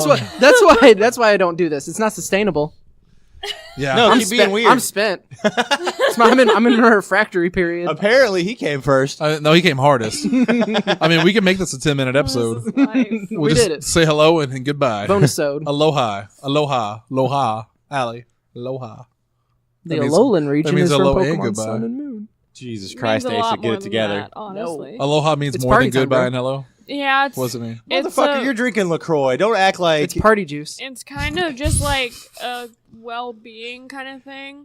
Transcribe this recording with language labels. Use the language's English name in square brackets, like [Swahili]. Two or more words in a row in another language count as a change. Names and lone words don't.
[English] long- that's why I don't do this. It's not sustainable. Yeah. No, I'm keep being spent. weird. I'm spent. I'm in a refractory period. Apparently, he came first. No, he came hardest. I mean, we can make this a 10-minute episode. This is life. We'll We just did it. say hello and goodbye. Bonusode. [Hawaiian] Aloha. Aloha. Aloha. Allie. Aloha. [English] The That means- Alolan region means is from hello and Pokemon goodbye. Sun and Moon. Jesus Means Christ, a Ace, lot get more it than together. that, honestly. Aloha means It's more party than time, goodbye bro. and hello. Yeah, it's What does it mean? it's Motherfucker, a- you're drinking LaCroix. Don't act like... It's party juice. It's kind of just like a well-being kind of thing.